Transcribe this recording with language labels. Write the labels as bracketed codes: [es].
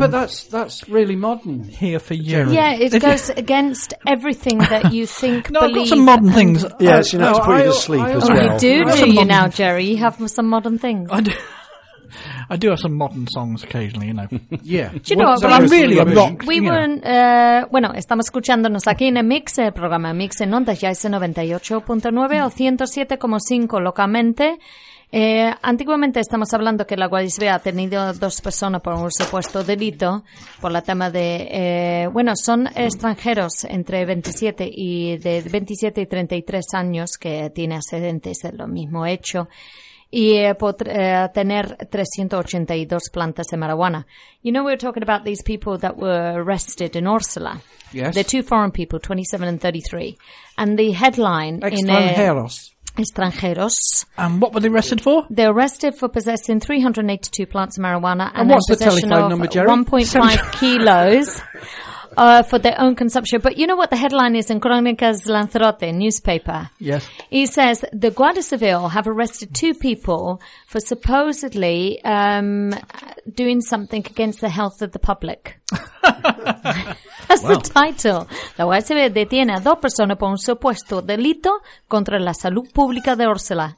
[en] But that's really modern. Here for you. Yeah, it goes against everything that you think. No, I've got some modern things. Yeah, she knows to put you to sleep as well. You do you now, Jerry? You have some modern things. I do have some modern songs occasionally, you know. Yeah. Do you know what? But I'm really a rock. We weren't... [es] bueno, estamos escuchándonos aquí en el Mix, el programa Mix en Ondas, ya es 98.9 o 107.5 localmente. Antiguamente estamos hablando que la Guardia Civil ha tenido dos personas por un supuesto delito, por la tema de... bueno, son extranjeros entre 27 y 33 años que tiene antecedentes de lo mismo hecho. Y tener 382 plantas de marihuana. [en] You know, we were talking about these people that were arrested in Orsola. Yes. They're two foreign people, 27 and 33. And the headline [es] Extranjeros. Extranjeros. [en] And what were they arrested for? They're arrested for possessing 382 plants of marijuana. And what's the telephone number, Jerry? 1.5 kilos For their own consumption. But you know what the headline is in Crónicas Lanzarote newspaper? Yes. He says the Guardia Civil have arrested two people for supposedly doing something against the health of the public. That's the title. [es] La Guardia Civil detiene a dos personas por un supuesto delito contra la salud pública de Orsela.